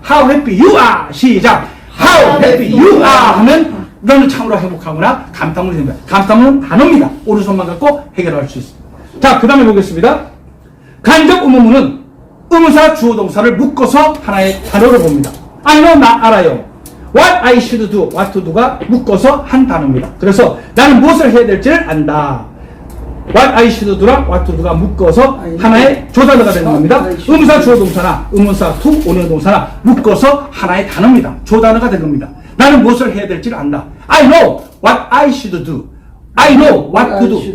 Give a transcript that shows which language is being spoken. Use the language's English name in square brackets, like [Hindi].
[English] How happy you are. [Korean] 시작. [English] How happy you are [Korean] 하면 너는 참으로 행복하구나. 감탄문이 됩니다. 감탄문은 단어입니다. 오른손만 갖고 해결할 수 있습니다. 자, 그 다음에 보겠습니다. 간접 의문문은 의문사 주어 동사를 묶어서 하나의 단어로 봅니다. [English] I know, [Korean] 나 알아요. [English] What I should do, what to do [Korean] 가 묶어서 한 단어입니다. 그래서 나는 무엇을 해야 될지를 안다. [English] What I should do [Korean] 랑 [English] what to do [Korean] 가 묶어서 하나의 조단어가 되는 겁니다. 의문사 주어 동사나 의문사 to 원형 동사나 묶어서 하나의 단어입니다. 조단어가 되는 겁니다. 나는 무엇을 해야 될지를 안다. [English] I know what I should do. I know what to do.